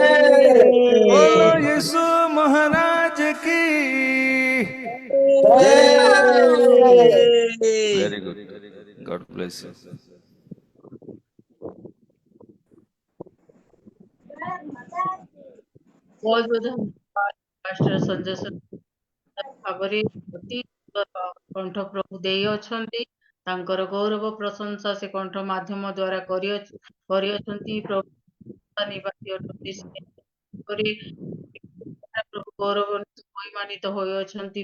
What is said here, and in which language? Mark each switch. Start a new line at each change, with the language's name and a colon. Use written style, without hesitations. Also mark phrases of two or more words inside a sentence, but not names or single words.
Hindi: बोलो यीशु महाराज की
English: Very good, God bless you.
Hindi: बहुत बहुत धन्यवाद पास्टर संजय सर
Odia: ଭାବରେ ଅତି ସୁନ୍ଦର କଣ୍ଠ ପ୍ରଭୁ ଦେଇ ଅଛନ୍ତି। ତାଙ୍କର ଗୌରବ ପ୍ରଶଂସା ସେ କଣ୍ଠ ମାଧ୍ୟମ ଦ୍ଵାରା କରିଅଛନ୍ତି। ପ୍ରଭୁ ନିବାସୀ ଅଟନ୍ତି ସେ କରି ପ୍ରଭୁ ଗୌରବ ମହିମାନିତ ହୋଇଅଛନ୍ତି।